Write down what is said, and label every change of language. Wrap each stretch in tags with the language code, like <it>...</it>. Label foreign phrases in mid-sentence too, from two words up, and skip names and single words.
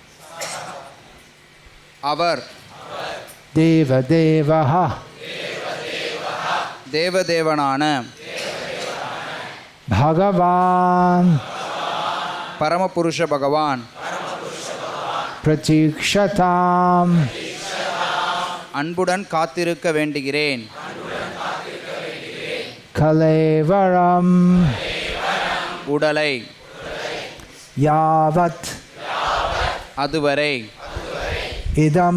<ta>Avar</ta> <sa>देव देवः Devadevanana Bhagavan परमपुरुष भगवान् Pratikshatam</sa> <ta>அன்புடன் காத்திருக்க வேண்டுகிறேன்.</ta> <sa>Kalevaram</sa> <ta>உடலை</ta> <sa>Yavat</sa> <ta>அதுவரை</ta> <sa>Idam</sa>